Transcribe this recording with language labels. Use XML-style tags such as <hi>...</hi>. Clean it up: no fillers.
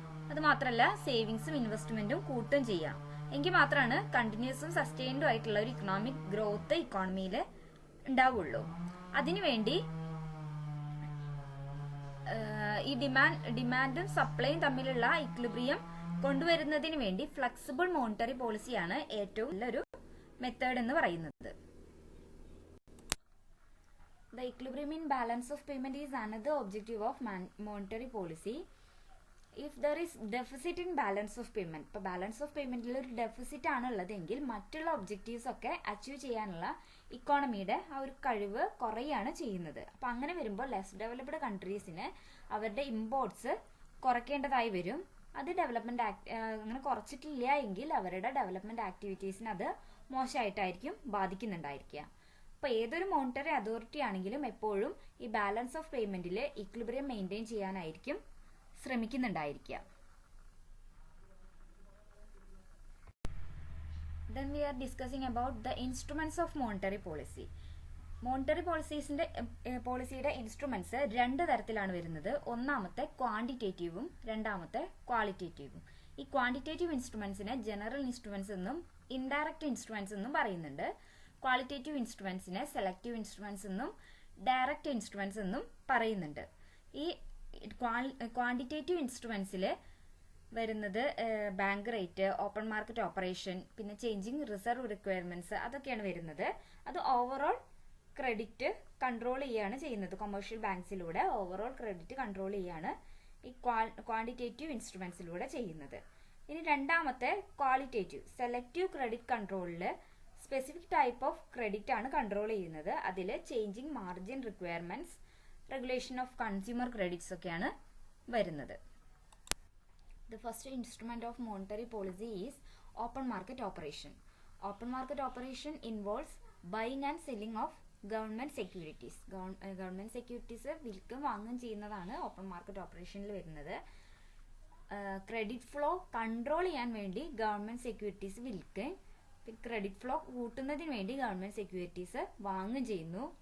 <ml>അത് മാത്രമല്ല സേവിങ്സും ഇൻവെസ്റ്റ്മെന്റും കൂട്ടും ചെയ്യാം. എങ്കിൽ മാത്രമാണ് കണ്ടിന്യൂസും സസ്റ്റെയിൻഡും ആയിട്ടുള്ള ഒരു ഇക്കണോമിക് ഗ്രോത്ത് ഇക്കോണമിയിൽ ഉണ്ടാവുള്ളൂ. അതിനുവേണ്ടി ഈ ഡിമാൻഡും സപ്ലൈയും തമ്മിലുള്ള ഇക്വിലിബ്രിയം കൊണ്ടുവരുന്നതിന് വേണ്ടി ഫ്ലെക്സിബിൾ മോണിറ്ററി പോളിസിയാണ് ഏറ്റവും നല്ലൊരു മെത്തേഡ് എന്ന് പറയുന്നത്.</ml> <en>The equilibrium in balance of payment is another objective of monetary policy. If there is deficit in balance of payment,</en> <ml>ഇപ്പോൾ ബാലൻസ് ഓഫ് പേയ്മെന്റിൽ ഒരു ഡെഫിസിറ്റ് ആണ് ഉള്ളതെങ്കിൽ മറ്റുള്ള ഒബ്ജക്റ്റീവ്സ് ഒക്കെ അച്ചീവ് ചെയ്യാനുള്ള ഇക്കോണമിയുടെ ആ ഒരു കഴിവ് കുറയാണ് ചെയ്യുന്നത്. അപ്പം അങ്ങനെ വരുമ്പോൾ ലെസ് ഡെവലപ്ഡ് കൺട്രീസിന് അവരുടെ ഇമ്പോർട്ട്സ് കുറയ്ക്കേണ്ടതായി വരും. അത് ഡെവലപ്മെന്റ് അങ്ങനെ കുറച്ചിട്ടില്ല എങ്കിൽ അവരുടെ ഡെവലപ്മെന്റ് ആക്ടിവിറ്റീസിന് അത് മോശമായിട്ടായിരിക്കും ബാധിക്കുന്നുണ്ടായിരിക്കുക. അപ്പോൾ ഏതൊരു മോണിറ്ററി അതോറിറ്റി ആണെങ്കിലും എപ്പോഴും ഈ balance of പേയ്മെന്റിൽ equilibrium maintain ചെയ്യാനായിരിക്കും ശ്രമിക്കുന്നുണ്ടായിരിക്കുക.</ml> <en>Then we are discussing about the instruments of monetary policy.</en> <ml>Monetary പോളിസിയുടെ ഇൻസ്ട്രുമെന്റ്സ് രണ്ട് തരത്തിലാണ് വരുന്നത്. ഒന്നാമത്തെ ക്വാണ്ടിറ്റേറ്റീവും രണ്ടാമത്തെ ക്വാളിറ്റേറ്റീവും. ഈ ക്വാണ്ടിറ്റേറ്റീവ് ഇൻസ്ട്രുമെന്റ്സിനെ ജനറൽ ഇൻസ്ട്രുമെന്റ്സ് എന്നും ഇൻഡയറക്റ്റ് ഇൻസ്ട്രുമെന്റ്സ് എന്നും പറയുന്നുണ്ട്. ക്വാളിറ്റേറ്റീവ് ഇൻസ്ട്രുമെന്റ്സിനെ സെലക്റ്റീവ് ഇൻസ്ട്രുമെന്റ്സ് എന്നും ഡയറക്റ്റ് ഇൻസ്ട്രുമെന്റ്സ് എന്നും പറയുന്നുണ്ട്. ഈ ക്വാണ്ടിറ്റേറ്റീവ് ഇൻസ്ട്രുമെന്റ്സിൽ വരുന്നത് bank rate, open market operation, പിന്നെ ചേഞ്ചിങ് റിസർവ് റിക്വയർമെന്റ്സ്, അതൊക്കെയാണ് വരുന്നത്. അത് ഓവറോൾ ക്രെഡിറ്റ് കൺട്രോൾ ചെയ്യുകയാണ് ചെയ്യുന്നത്. കൊമേഴ്ഷ്യൽ ബാങ്ക്സിലൂടെ ഓവറോൾ ക്രെഡിറ്റ് കൺട്രോൾ ചെയ്യുകയാണ് ഈ ക്വാണ്ടിറ്റേറ്റീവ് ഇൻസ്ട്രുമെന്റ്സിലൂടെ ചെയ്യുന്നത്. ഇനി രണ്ടാമത്തെ ക്വാളിറ്റേറ്റീവ് സെലക്റ്റീവ് ക്രെഡിറ്റ് കൺട്രോളിൽ സ്പെസിഫിക് ടൈപ്പ് ഓഫ് ക്രെഡിറ്റ് ആണ് കൺട്രോൾ ചെയ്യുന്നത്. അതിൽ changing margin requirements, regulation of consumer credits ഒക്കെയാണ് വരുന്നത്.</ml> <en>The first instrument of monetary policy is open market operation. Open market operation involves buying and selling of government securities.</en> <ml>Government securities വിൽക്കും വാങ്ങുകയും ചെയ്യുന്നതാണ് open market ഓപ്പറേഷനിൽ വരുന്നത്. Credit flow control ചെയ്യാൻ വേണ്ടി government securities വിൽക്കുകയും credit flow കൂട്ടുന്നതിന് വേണ്ടി government securities വാങ്ങുകയും ചെയ്യുന്നു.</ml>